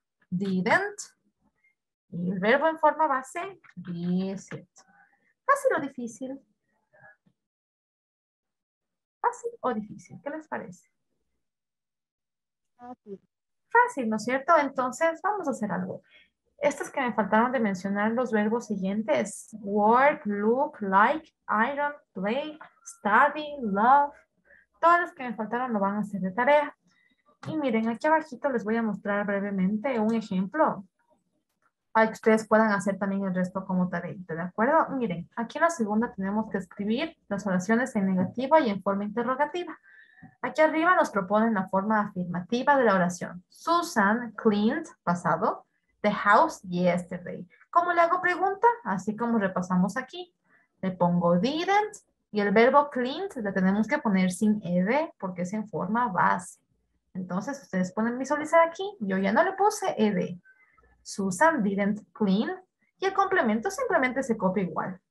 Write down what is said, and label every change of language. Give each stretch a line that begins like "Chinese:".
Spanish: Didn't. Y el verbo en forma base, visit. ¿Fácil o difícil? ¿Fácil o difícil? ¿Qué les parece? Fácil. Fácil, ¿no es cierto? Entonces, vamos a hacer algo. Estos que me faltaron de mencionar, los verbos siguientes.
English: Work, look, like, iron, play, study, love.
Spanish: Todos los que me faltaron lo van a hacer de tarea. Y miren, aquí abajito les voy a mostrar brevemente un ejemplo para que ustedes puedan hacer también el resto como tarea, ¿de acuerdo? Miren, aquí en la segunda tenemos que escribir las oraciones en negativa y en forma interrogativa. Aquí arriba nos proponen la forma afirmativa de la oración.
English: Susan cleaned, pasado, the house yesterday.
Spanish: ¿Cómo le hago pregunta? Así como repasamos aquí. Le pongo didn't y el verbo cleaned le tenemos que poner sin ed porque es en forma base. Entonces ustedes pueden visualizar aquí. Yo ya no le puse ed.
English: Susan didn't clean
Spanish: y el complemento simplemente se copia igual.